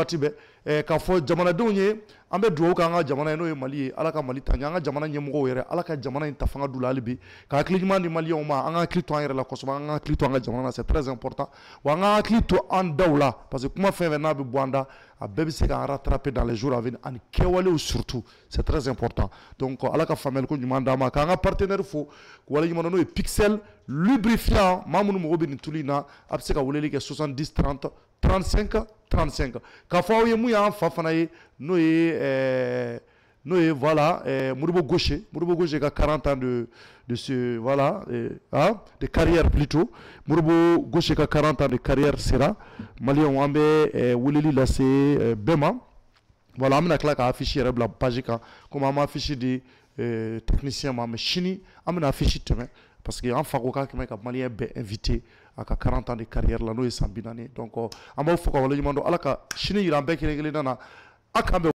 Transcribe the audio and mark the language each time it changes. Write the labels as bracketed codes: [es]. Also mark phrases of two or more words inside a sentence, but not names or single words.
[bm] waati bɛɛ k'a fɔ jamanadenw ye an bɛ dugawu kɛ an ka jamana ye n'o ye Mali ye Ala ka Mali taɲa an ka jamana ɲɛmɔgɔw yɛrɛ Ala ka jamana in ta fanga d'u la hali bi ka hakili ɲuman di maliyɛnw ma an ka hakili to an yɛrɛ la kosɛbɛ an ka hakili to an ka jamana na [fr] c'est très important [bm] wa an ka hakili to an daw la parce que kuma fɛn fɛn n'a bɛ bɔ an da a bɛɛ bɛ se k'an [fr] rattraper dans les jours à venir [bm] ani kɛwalew [fr] surtout c'est très important [bm] donc Ala ka faamuyaliko ɲuman d'an ma k'an ka partenaire fo k'u waleɲuman dɔn n'o ye Pixel lubrifiant maa minnu mago bɛ nin tulu in na a bɛ se ka weleli kɛ 70 30 35 35 k'a fɔ aw ye mun y'an fa fana ye n'o [fr] ye voilà Modibo Gaucher ka 40 ans de ce voilà de carrière plutôt Modibo Gaucher ka 40 ans de carrière [bm] sera maliyɛnw an bɛ weleli lase bɛɛ ma voilà an bɛna tila ka affiche yɛrɛ bila page kan comme an ma affiche di technicien ma mais sini an bɛna affiche tɛmɛ parce que an fa ko k'a kɛmɛ ka maliyɛn bɛɛ invité a ka [fr] 40 ans de carrière [bm] la n'o ye san 40 donc an b'aw fo ka waleɲuman dɔn Ala ka sini yira an bɛɛ kelen kelenna na a k'an bɛn